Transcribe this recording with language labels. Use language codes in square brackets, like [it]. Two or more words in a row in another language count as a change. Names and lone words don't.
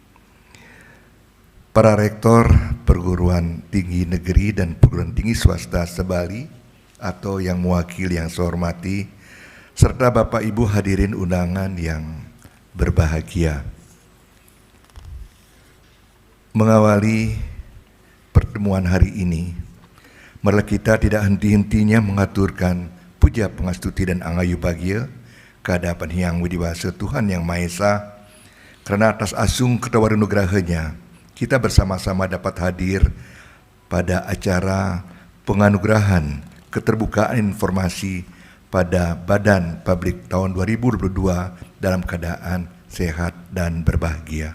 [id] para rektor perguruan tinggi negeri dan perguruan tinggi swasta Sebali atau yang mewakili yang saya hormati, serta Bapak Ibu hadirin undangan yang berbahagia. Mengawali pertemuan hari ini, marilah kita tidak henti-hentinya mengaturkan puja pangastuti dan angayu bahagia kehadapan Hyang Widiwasa Tuhan Yang Maha Esa, karena atas asung ketawarunugrahanya kita bersama-sama dapat hadir pada acara penganugerahan keterbukaan informasi pada Badan Publik tahun 2022 dalam keadaan sehat dan berbahagia.